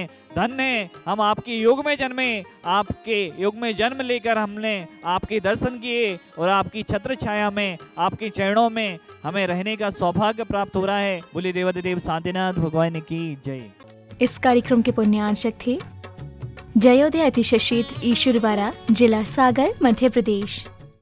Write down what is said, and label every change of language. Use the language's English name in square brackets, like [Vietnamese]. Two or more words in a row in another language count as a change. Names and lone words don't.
[Hindi] धन्य हम आपके योग में जन्मे, आपके योग में जन्म लेकर हमने आपके दर्शन किए और आपकी छत्र छाया में, आपके चरणों में हमें रहने का सौभाग्य प्राप्त हो रहा है। बोले देवाधिदेव शांतिनाथ भगवान की जय। इस कार्यक्रम के पुण्यार्चक थे जयोदय अतिशय क्षेत्र ईश्वरवाड़ा, जिला सागर, मध्य प्रदेश।